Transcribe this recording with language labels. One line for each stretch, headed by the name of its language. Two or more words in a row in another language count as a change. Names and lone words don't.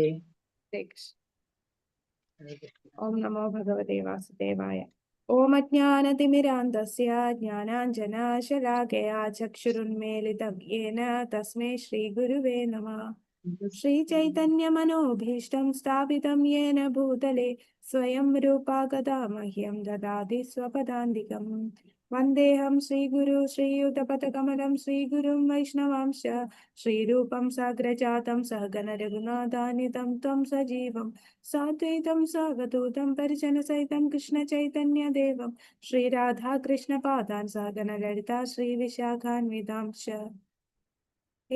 Sanskrit: ഹരേ കൃഷ്ണ. ഓം നമോ ഭഗവതേ വാസുദേവായ. ഓം അജ്ഞാനതിമിരാന്തസ്യ ജ്ഞാനാഞ്ജനശലാകയാ ചക്ഷുരുന്മീലിതം യേന തസ്മൈ ശ്രീ ഗുരുവേ നമഃ. ശ്രീ ചൈതന്യമനോഭീഷ്ടം സ്ഥാപിതം യേന ഭൂതലേ स्वयं रूपा गदा मह्यं ददाति स्वपदान्तिकं वन्देऽहं श्रीगुरु श्रीयुतपथकमलं श्रीगुरुं वैष्णवांश्च श्रीरूपं साग्रजातं सहगण रघुनाथान्वितं तं सजीवं साद्वैतं सावधूतं परिजनसहितं कृष्णचैतन्यदेवं श्रीराधा कृष्णपादान् सहगण ललिता श्रीविशाखान्वितांश्च हे